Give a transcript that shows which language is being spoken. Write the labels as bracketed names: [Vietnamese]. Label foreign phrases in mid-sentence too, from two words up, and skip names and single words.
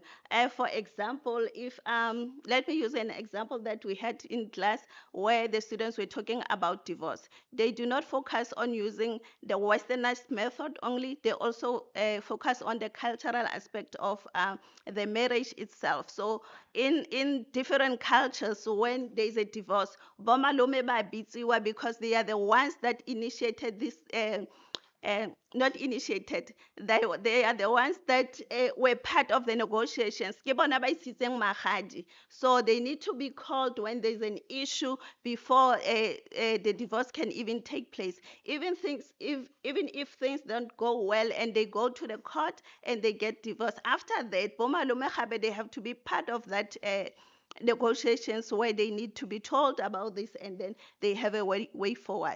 [English] For example, if let me use an example that we had in class where the students were talking about divorce. They do not focus on using the westernized method only. They also focus on the cultural aspect of the marriage itself. So in different cultures, when there's a divorce, [Tswana] bomalume ba bitsiwa [English] because they are the ones that initiated this not initiated. They are the ones that were part of the negotiations. [Tswana] Ke bona ba isitseng magadi. [English] So they need to be called when there's an issue before the divorce can even take place. Even if things don't go well and they go to the court and they get divorced, after that, [Tswana] bomalume gabe, [English] they have to be part of that negotiations where they need to be told about this, and then they have a way forward.